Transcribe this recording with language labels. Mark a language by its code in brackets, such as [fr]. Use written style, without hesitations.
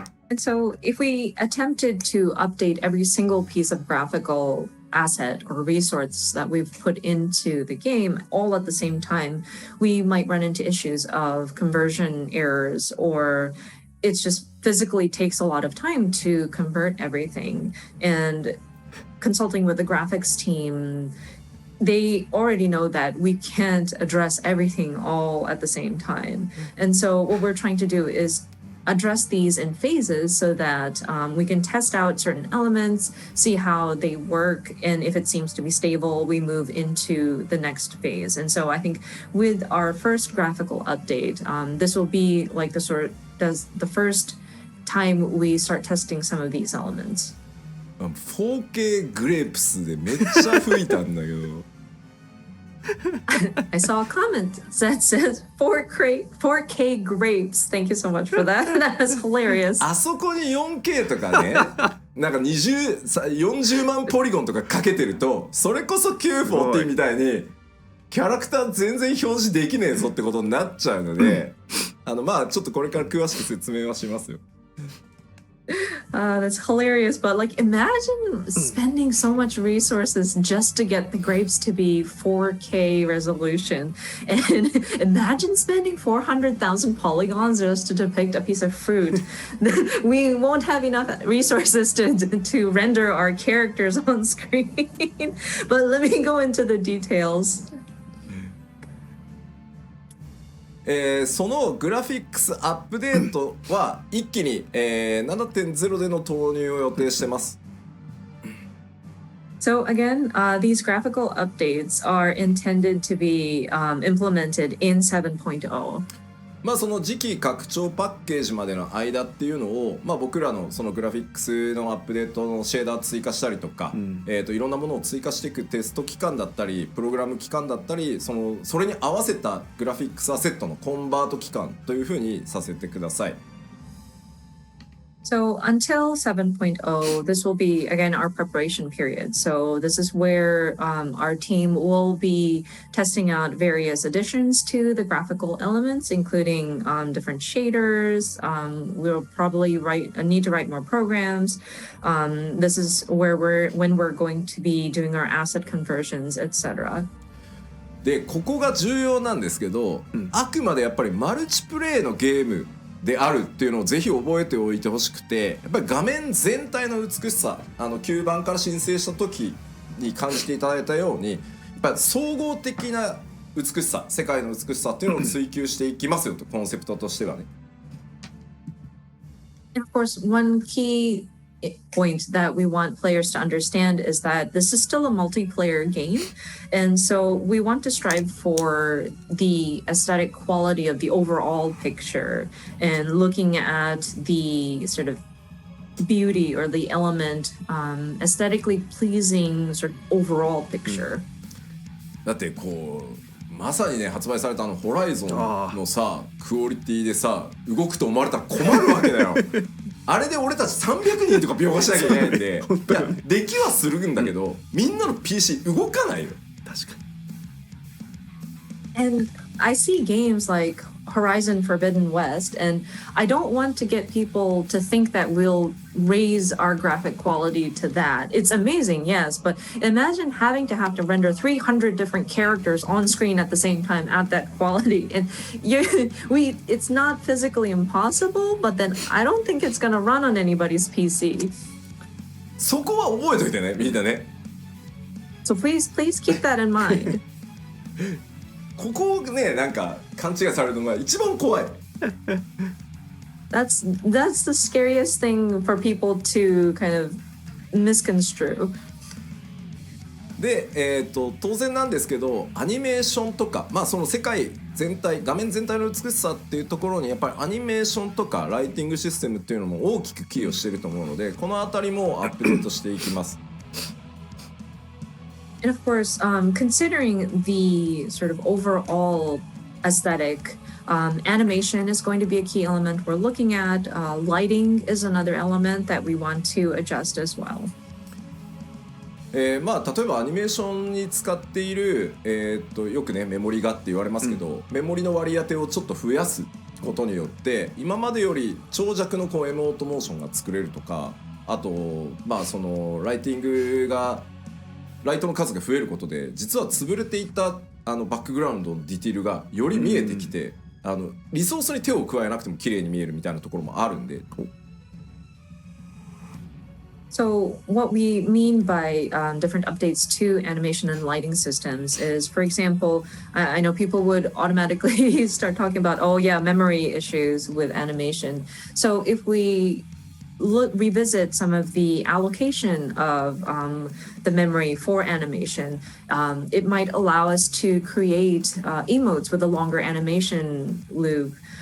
[en] And so if we attempted to update every single piece of graphical asset or resource that we've put into the game all at the same time, we might run into issues of conversion errors, or it's just physically takes a lot of time to convert everything. And consulting with the graphics team, they already know that we can't address everything all at the same time. And so what we're trying to do is address these in phases so that we can test out certain elements, see how they work, and if it seems to be stable, we move into the next phase. And so I think with our first graphical update, this will be like the first time we start testing some of these elements. [ja] 4K グレープスでめっちゃ吹いたんだけど [en] I saw a comment that says 4K grapes. Thank you so much for that. That was hilarious. [ja] あそこに 4K とかねなんか40万ポリゴンとかかけてるとそれこそ940みたいにキャラクター全然表示できねえぞってことになっちゃうのでまあちょっとこれから詳しく説明はしますよ。 [en] That's hilarious, but like imagine spending so much resources just to get the grapes to be 4K resolution, and imagine spending 400,000 polygons just to depict a piece of fruit. We won't have enough resources to render our characters on screen. But let me go into the details. [ja] そのグラフィックスアップデートは一気に、7.0 での投入を予定してます。 [en] So again, these graphical updates are intended to be implemented in 7.0. [ja] まあその次期拡張パッケージまでの間っていうのを、まあ、僕らのそのグラフィックスのアップデートのシェーダー追加したりとか、いろんなものを追加していくテスト期間だったりプログラム期間だったりそれに合わせたグラフィックスアセットのコンバート期間というふうにさせてください。 [en] So until 7.0, this will be, again, our preparation period. So this is where our team will be testing out various additions to the graphical elements, including different shaders. We'll probably need to write more programs. This is where when we're going to be doing our asset conversions, etc. [ja] で、ここが重要なんですけど、あくまでやっぱりマルチプレイのゲームであるっていうのをぜひ覚えておいてほしくて、やっぱり画面全体の美しさ、9番から申請した時に感じていただいたように、やっぱり総合的な美しさ、世界の美しさっていうのを追求していきますよとコンセプトとしてはね。 [en] And of course, one key point that we want players to understand is that this is still a multiplayer game, and so we want to strive for the aesthetic quality of the overall picture and looking at the sort of beauty or the element, aesthetically pleasing sort of overall picture. [ja] だってこうまさにね発売されたホライゾンのさクオリティでさ動くと思われたら困るわけだよ。あれで俺たち300人とか描画しなきゃいけないんで、いやできはするんだけど、みんなの PC 動かないよ。確かに。 [en] And I see games like Horizon Forbidden West, and I don't want to get people to think that we'll raise our graphic quality to that. It's amazing, yes, but imagine having to render 300 different characters on screen at the same time at that quality. And it's not physically impossible, but then I don't think it's going to run on anybody's PC. [ja] そこは覚えといてね、みんなね。 [en] So please keep that in mind. [ja] ここをねなんか勘違いされるのが一番怖い。 [en] That's the scariest thing for people to kind of misconstrue. [ja] で、当然なんですけどアニメーションとか、その世界全体画面全体の美しさっていうところにやっぱりアニメーションとかライティングシステムっていうのも大きく寄与していると思うので、このあたりもアップデートしていきます。 [en] And of course, considering the sort of overall aesthetic, animation is going to be a key element we're looking at. Lighting is another element that we want to adjust as well. [ja] 例えばアニメーションに使っている、よくねメモリがって言われますけど、メモリの割り当てをちょっと増やすことによって今までより長尺のMオートモーションが作れるとか、あとそのライティングがライトの数が増えることで実は潰れていたバックグラウンドのディティールがより見えてきて、リソースに手を加えなくても綺麗に見えるみたいなところもあるんで。 [en] So what we mean by different updates to animation and lighting systems is, for example, I know people would automatically start talking about, oh yeah, memory issues with animation. So if we revisit some of the allocation of the memory for animation, it might allow us to create emotes with a longer animation loop,